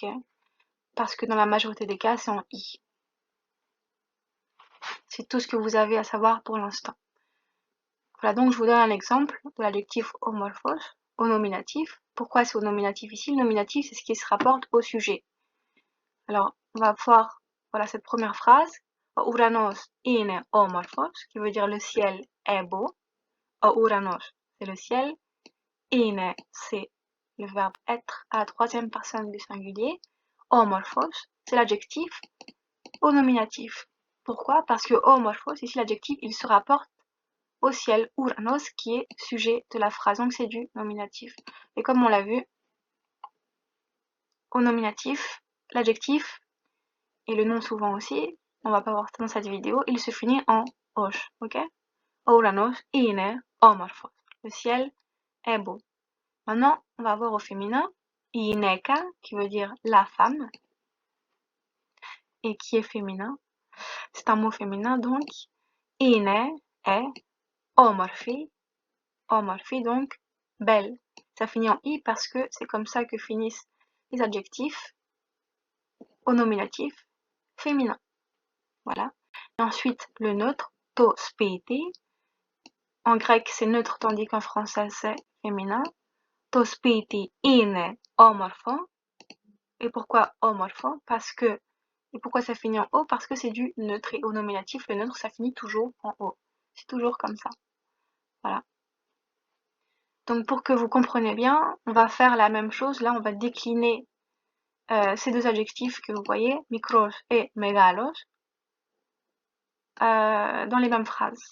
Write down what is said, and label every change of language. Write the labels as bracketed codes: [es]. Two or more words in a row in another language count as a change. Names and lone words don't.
[fr] Parce que dans la majorité des cas, c'est en i. C'est tout ce que vous avez à savoir pour l'instant. Voilà, donc je vous donne un exemple de l'adjectif homorphos au nominatif. Pourquoi c'est au nominatif ici? Le nominatif, c'est ce qui se rapporte au sujet. Alors, on va voir, voilà, cette première phrase. [el] Ο Ουρανός είναι όμορφος, [fr] qui veut dire le ciel est beau. O Uranos, c'est le ciel. Είναι, c'est le verbe être à la troisième personne du singulier. Homorphos, c'est l'adjectif au nominatif. Pourquoi? Parce que homorphos, ici l'adjectif, il se rapporte au ciel, Uranos, qui est sujet de la phrase, donc c'est du nominatif. Et comme on l'a vu, au nominatif, l'adjectif, et le nom souvent aussi, on va pas voir dans cette vidéo, il se finit en osh, ok? [el] Ouranos είναι όμορφος. [fr] Le ciel est beau. Maintenant, on va voir au féminin [el] η γυναίκα, [fr] qui veut dire la femme, et qui est féminin. C'est un mot féminin, donc είναι est [el] όμορφη, όμορφη, [fr] donc belle. Ça finit en i parce que c'est comme ça que finissent les adjectifs au nominatif féminin. Voilà. Et ensuite, le neutre, [el] το σπίτι. [fr] En grec, c'est neutre, tandis qu'en français, c'est féminin. [el] Το σπίτι είναι όμορφο. [fr] Et pourquoi όμορφo? Parce que, et pourquoi ça finit en o? Parce que c'est du neutre, et au nominatif, le neutre, ça finit toujours en o. C'est toujours comme ça. Voilà. Donc, pour que vous compreniez bien, on va faire la même chose. Là, on va décliner ces deux adjectifs que vous voyez, mikros et megalos, dans les mêmes phrases.